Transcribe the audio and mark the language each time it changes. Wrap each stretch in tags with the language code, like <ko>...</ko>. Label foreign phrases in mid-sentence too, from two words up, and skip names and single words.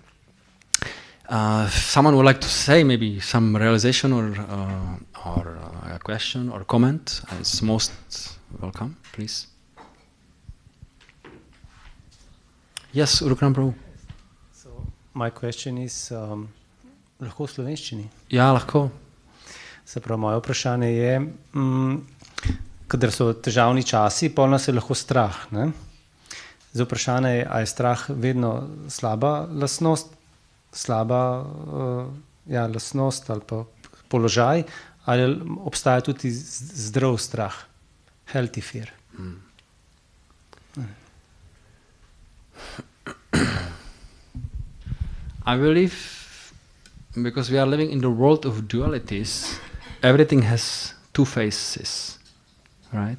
<en>Someone would like to say maybe some realization or a question or comment. It's most welcome, please. Yes, Urukram Prabhu. So my question is,</en> <sl>lahko v slovenščini? Ja, lahko. Se pravi, moje vprašanje je, kadar so težavni časi, pol nas je lahko strah. Ne? Zdaj vprašanje je, a je strah vedno slaba lastnost, lastnost ali pa položaj, ali obstaja tudi zdrav strah,</sl> <en>healthy fear. I believe, because we are living in the world of dualities, everything has two faces, right?</en>